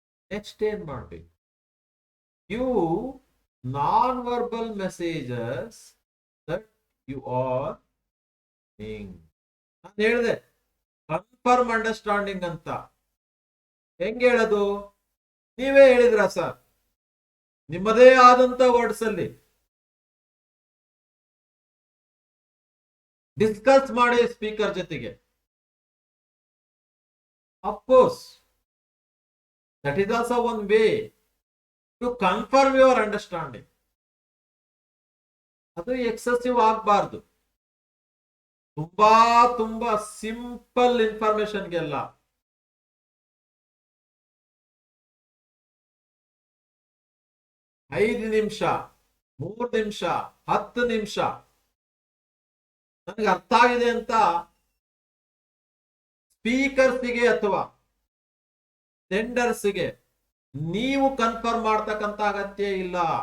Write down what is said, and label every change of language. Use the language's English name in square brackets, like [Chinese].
[Kannada] Next ಏನ್ ಮಾಡಬೇಕು? [English] you non verbal messages that you are [Kannada] ನಾನು ಹೇಳಿದೆ ಕನ್ಫರ್ಮ್ ಅಂಡರ್ಸ್ಟ್ಯಾಂಡಿಂಗ್ ಅಂತ. ಹೆಂಗೆ ಹೇಳೋದು? ನೀವೇ ಹೇಳಿದ್ರ ಸರ್, ನಿಮ್ಮದೇ ಆದಂತ ವರ್ಡ್ಸ್ ಅಲ್ಲಿ ಡಿಸ್ಕಸ್ ಮಾಡಿ ಸ್ಪೀಕರ್ ಜೊತೆಗೆ. [English] Of course, that is also one way to confirm your understanding. [Kannada] ಅದು ಎಕ್ಸೆಸಿವ್ ಆಗಬಾರ್ದು. ತುಂಬಾ ತುಂಬಾ ಸಿಂಪಲ್ ಇನ್ಫಾರ್ಮೇಶನ್ಗೆಲ್ಲ 5 ನಿಮಿಷ, 3 ನಿಮಿಷ, 10 ನಿಮಿಷ ನನಗೆ ಅರ್ಥ ಆಗಿದೆ ಅಂತ ಸ್ಪೀಕರ್ಸ್ಗೆ ಅಥವಾ ಸೆಂಡರ್ಸ್ಗೆ ನೀವು ಕನ್ಫರ್ಮ್ ಮಾಡ್ತಕ್ಕಂತ ಅಗತ್ಯ ಇಲ್ಲ.